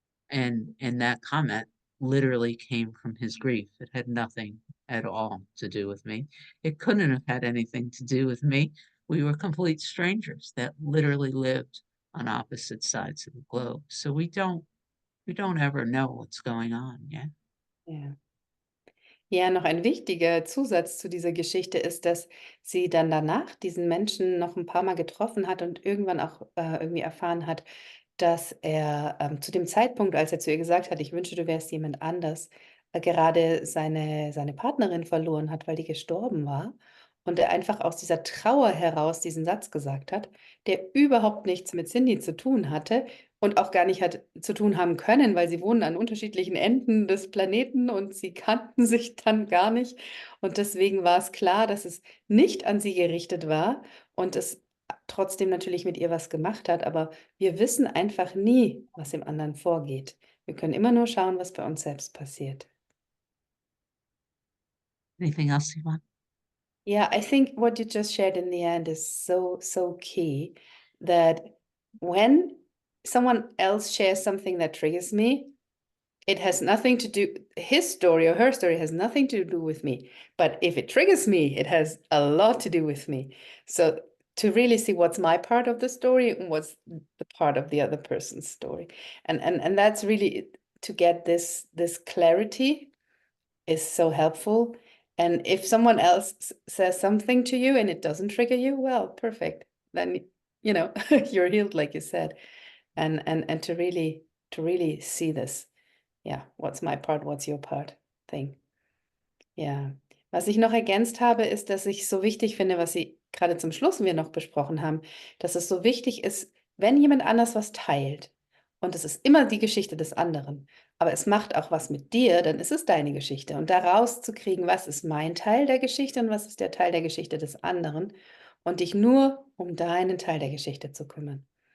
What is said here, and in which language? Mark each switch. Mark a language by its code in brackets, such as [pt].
[en] And that comment literally came from his grief. It had nothing at all to do with me. It couldn't have had anything to do with me. We were complete strangers that literally lived on opposite sides of the globe. So we don't ever know what's going on. Yeah. [de] Ja. Ja, noch ein wichtiger Zusatz zu dieser Geschichte ist, dass sie dann danach diesen Menschen noch ein paar Mal getroffen hat und irgendwann auch, irgendwie erfahren hat, dass er, zu dem Zeitpunkt, als er zu ihr gesagt hat: „Ich wünsche, du wärst jemand anders“, gerade seine Partnerin verloren hat, weil die gestorben war und er einfach aus dieser Trauer heraus diesen Satz gesagt hat, der überhaupt nichts mit Cyndi zu tun hatte und auch gar nicht hat zu tun haben können, weil sie wohnen an unterschiedlichen Enden des Planeten und sie kannten sich dann gar nicht. Und deswegen war es klar, dass es nicht an sie gerichtet war und es trotzdem natürlich mit ihr was gemacht hat, aber wir wissen einfach nie, was im anderen vorgeht. Wir können immer nur schauen, was bei uns selbst passiert. [en] Anything else you want? Yeah, I think what you just shared in the end is so, so key that when someone else shares something that triggers me, it has nothing to do, his story or her story has nothing to do with me. But if it triggers me, it has a lot to do with me. So to really see what's my part of the story and what's the part of the other person's story. And that's really to get this clarity is so helpful. And if someone else says something to you and it doesn't trigger you, well, perfect. Then you're healed, like you said. And to really see this. Ja, what's my part, what's your part thing. [de] Ja, was ich noch ergänzt habe, ist, dass ich so wichtig finde, was Sie gerade zum Schluss wir noch besprochen haben, dass es so wichtig ist, wenn jemand anders was teilt und es ist immer die Geschichte des anderen, aber es macht auch was mit dir, dann ist es deine Geschichte. Und da rauszukriegen, was ist mein Teil der Geschichte und was ist der Teil der Geschichte des anderen und dich nur um deinen Teil der Geschichte zu kümmern.